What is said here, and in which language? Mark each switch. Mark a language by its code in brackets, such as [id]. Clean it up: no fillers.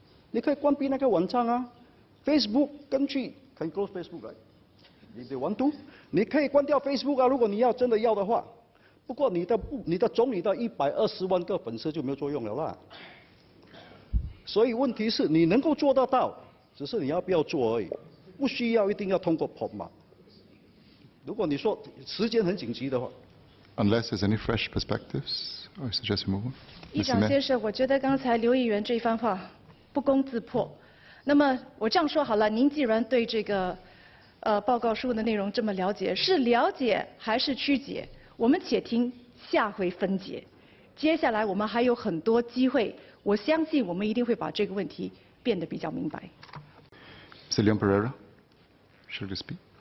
[zh] 你可以关闭那个网站啊 ，Facebook 根据 [en] can close Facebook right？ If they want to， [zh] 你可以关掉 Facebook 啊，如果你真的要的话。不过你的总理的120万个粉丝就没有作用了啦。所以问题是你能够做得到，只是你要不要做而已，不需要一定要通过 POFMA。如果你说时间很紧急的话。 [en] Unless there's any fresh perspectives, I suggest we move on. [zh] 议长先生，我觉得刚才刘议员这一番话不攻自破。那么我这样说好了，您既然对这个报告书的内容这么了解，是了解还是曲解？我们且听下回分解。接下来我们还有很多机会，我相信我们一定会把这个问题变得比较明白。 [en] Mr. Leon Pereira, should you speak?